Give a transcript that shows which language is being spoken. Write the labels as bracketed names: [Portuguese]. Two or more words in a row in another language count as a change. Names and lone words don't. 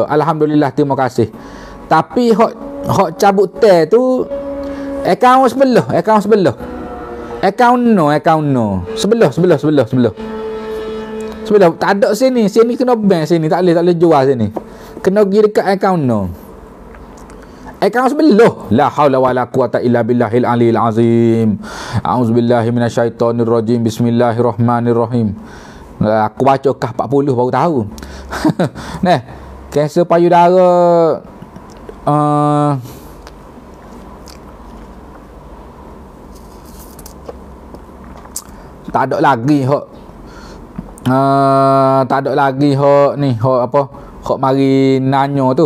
[Malay] Alhamdulillah, terima kasih. Tapi hok cabut teh tu akaun sebelah. Akaun no. Sebelah. Tak ada sini kena ban sini. Tak boleh jual sini. Kena pergi dekat akaun no. Akaun sebelah. [Arabic] لا حول ولا قوة إلا بالله العلي العظيم. أعوذ بالله من الشيطان الرجيم بسم الله الرحمن الرحيم. [Malay] Aku baca kah 40 baru tahu. Kanser payudara tak ada lagi ni apa hok mari nanyo tu.